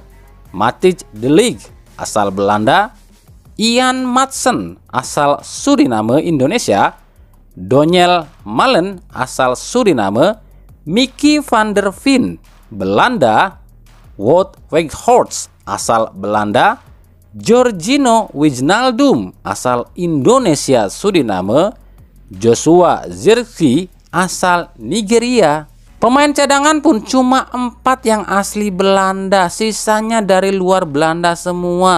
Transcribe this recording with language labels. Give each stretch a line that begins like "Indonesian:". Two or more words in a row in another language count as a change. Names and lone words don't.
Indonesian: Matthijs de Ligt, asal Belanda. Ian Madsen, asal Suriname, Indonesia. Doniel Malen, asal Suriname. Mickey van der Veen, Belanda. Wout Weghorst, asal Belanda. Georginio Wijnaldum, asal Indonesia Suriname. Joshua Zirkzee, asal Nigeria. Pemain cadangan pun cuma 4 yang asli Belanda, sisanya dari luar Belanda semua.